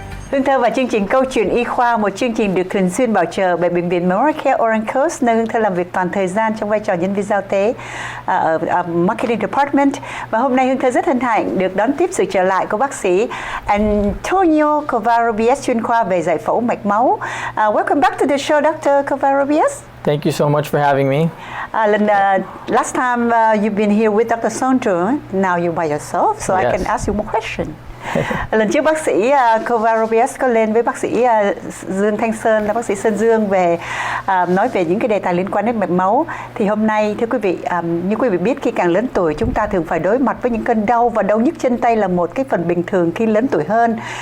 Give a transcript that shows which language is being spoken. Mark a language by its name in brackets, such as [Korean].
[Vietnamese] Hương Thơ và chương trình Câu chuyện Y khoa, một chương trình được thường xuyên bảo trợ bởi Bệnh viện Memorial Care Orange Coast, nơi Hương Thơ làm việc toàn thời gian trong vai trò nhân viên giao tế ở Marketing Department. Và hôm nay Hương Thơ rất hân hạnh được đón tiếp sự trở lại của bác sĩ Antonio Covarrubias, chuyên khoa về giải phẫu mạch máu. [English] Welcome back to the show, Dr. Covarrubias. Thank you so much for having me. Last time you've been here with Dr. Sondro, now you're by yourself, so I can ask you more questions. [Vietnamese] Lần trước bác sĩ Covarrubias có lên với bác sĩ Dương Thanh Sơn, là bác sĩ Sơn Dương về nói về những cái đề tài liên quan đến mạch máu. Thì hôm nay thưa quý vị, như quý vị biết, khi càng lớn tuổi chúng ta thường phải đối mặt với những cơn đau, và đau nhức chân tay là một cái phần bình thường khi lớn tuổi hơn.